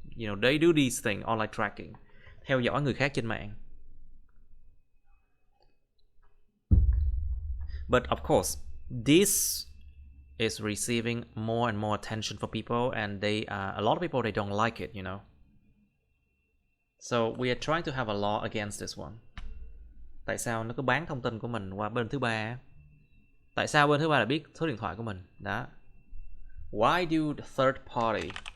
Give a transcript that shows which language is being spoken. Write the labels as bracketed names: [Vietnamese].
[English] You know, they do these things, online tracking, [Vietnamese] theo dõi người khác trên mạng. [English] But of course, this is receiving more and more attention for people, and a lot of people, they don't like it, you know. So we are trying to have a law against this one. [Vietnamese] Tại sao nó cứ bán thông tin của mình qua bên thứ ba? Tại sao bên thứ ba lại biết số điện thoại của mình? Đó. [English] Why do third party?